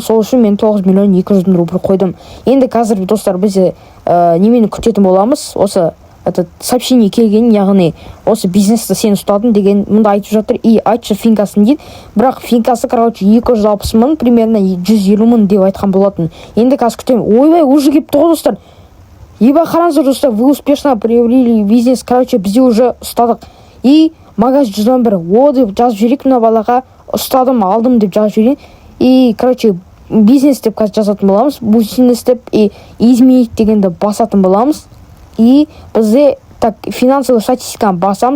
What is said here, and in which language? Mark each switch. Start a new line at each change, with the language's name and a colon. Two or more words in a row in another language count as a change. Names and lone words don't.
Kazakh: Сол үшін мен 9 миллион 200 мың рубль қойдым. Енді қазір достар бізде немені күтетін боламыз. Осы сообщение келген, яғни осы бизнесті сен ұстадың деген мұнда айтып жатыр. И айтшы финкасын дейді. Бірақ финкасы, короче, 260 мың, примерно 150 мың деп айтқан болатын. Енді қазір күтемін. Ойбай, уже келіп тұр достар. Еба қараңыздар достар,
Russian: вы успешно приобрели бизнес, короче,
Kazakh: бізде уже ұстадық. И магаз 111, о деп жазып жіберейік, мына балаға ұстадым, алдым деп жазып жіберейін. И, короче, бизнес деп қазір жазатын боламыз, бизнес деп,
Russian: и изменить
Kazakh: дегенді басатын боламыз. И бізде
Russian: так финансовый
Kazakh: статистиканы басамыз.